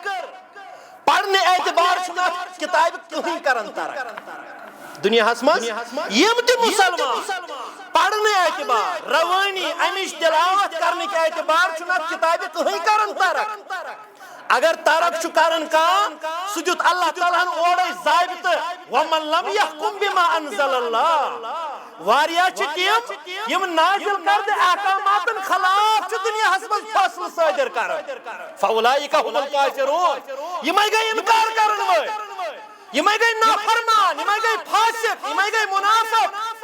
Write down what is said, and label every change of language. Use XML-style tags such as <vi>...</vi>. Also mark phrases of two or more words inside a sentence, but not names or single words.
<ks>پرنہٕ اعتبار چھُنہٕ اتھ کتابہِ کٕہٕنۍ کران ترک دُنیاہس منٛز یِم تہِ مُسلمان پرنہٕ اعتبار روٲنی امِچ تلاوت کرنٕکۍ اعتبار چھُنہٕ اتھ کتابہِ کٕہٕنۍ کران ترک اگر ترک چھُ کران کانٛہہ سُہ دیُت اللہ تعالیٰ ہن اورے ضابطہٕ</ks> <ar>ومن لم یحکم بما انزل اللہ</ar> <ks>واریاہ چھِ تِم یِم نازل کردٕ احکاماتن خلاف چھِ دُنیاہس منٛز فٲصلہٕ صٲدر کران</ks> <ar>فاولئک هم الکافرون</ar> <ks>یِمے گٔے انکار کرن وٲلۍ یِمے گٔے نافرمان یِمے گٔے فاسق یِمے گٔے منافق</ks>